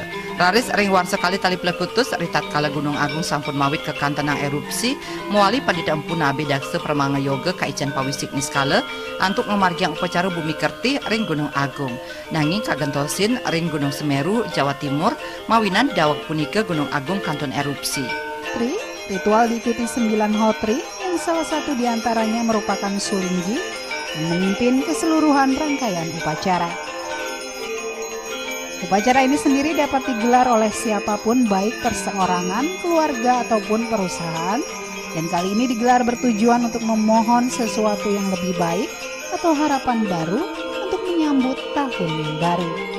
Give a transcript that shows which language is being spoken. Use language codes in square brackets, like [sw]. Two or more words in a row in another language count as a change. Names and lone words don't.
[ban] Raris ring warsa kali tali plekutus ritat kala Gunung Agung sampun mawit ke kantenang erupsi muali Pandita Empu Nabe Daksa Pramanga Yoga kaicen pawisik niskala antuk ngamargiang upacara Bumi Kerti ring Gunung Agung. Nanging kagentosin ring Gunung Semeru Jawa Timur mawinan dawak punika Gunung Agung kanton erupsi. [id] Ritual diikuti 9 hotri yang salah satu diantaranya merupakan Sulinggi yang memimpin keseluruhan rangkaian upacara. Upacara ini sendiri dapat digelar oleh siapapun baik perseorangan, keluarga ataupun perusahaan, dan kali ini digelar bertujuan untuk memohon sesuatu yang lebih baik atau harapan baru untuk menyambut tahun yang baru.